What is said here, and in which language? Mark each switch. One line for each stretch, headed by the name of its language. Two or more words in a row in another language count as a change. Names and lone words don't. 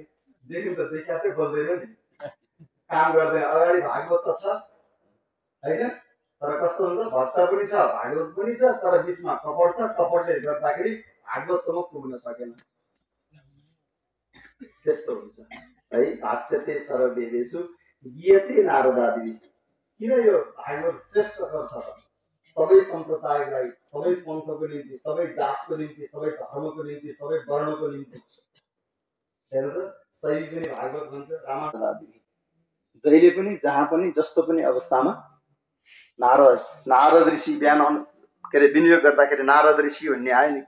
Nepali: देखि त देखिया चाहिँ बोल्दैन नि, काम गर्दैन। अगाडि भागवत त छ हैन, तर कस्तो हुन्छ भक्त पनि छ भागवत पनि छ, तर बिचमा कपट छ। कपटले गर्दाखेरि भागवतसम्म पुग्न सकेन, त्यस्तो हुन्छ है।
Sanskrit: भाष्यते सर्ववेदेषु गीयते नारदादि।
Nepali: किन यो भागवत श्रेष्ठकर छ त? सबै सम्प्रदायलाई, सबै पन्थको निम्ति, सबै जातको निम्ति, सबै धर्मको निम्ति, सबै वर्णको निम्ति। हेर्नु त सही पनि भागवत भन्छ रामादादि। जहिले पनि जहाँ पनि जस्तो पनि अवस्थामा नारद ऋषि बिहान के अरे विनियोग गर्दाखेरि नारद ऋषि भन्ने आयो नि।